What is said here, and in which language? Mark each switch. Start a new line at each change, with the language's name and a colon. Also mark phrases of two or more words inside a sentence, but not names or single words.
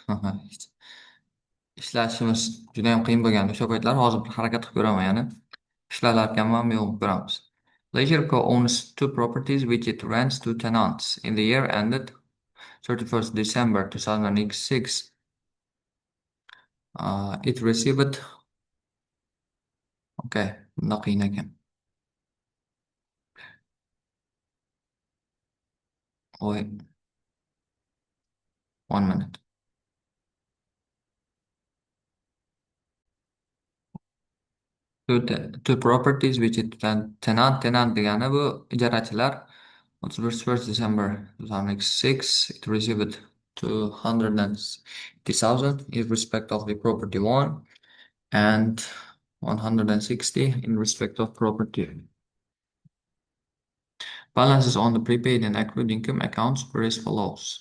Uzbek: Ishlashimiz juda ham qiyin bo'lgandi o'sha paytlar. Hozir bir harakat qilib ko'raman yana. Ishlalarkanmi yo'q ko'ramiz.
English: Leisure Co owns two properties which it rents to tenants. In the year ended 31st December 2006, it received.
Uzbek: Okay, bunda qiyin ekan. Voy, 1 minute.
English: Two properties which it tenant
Uzbek: degani bu ijarachilar.
English: 31st December 2006, it received 280,000 in respect of the property one and 160 in respect of property. Balances on the prepaid and accrued income accounts were as follows.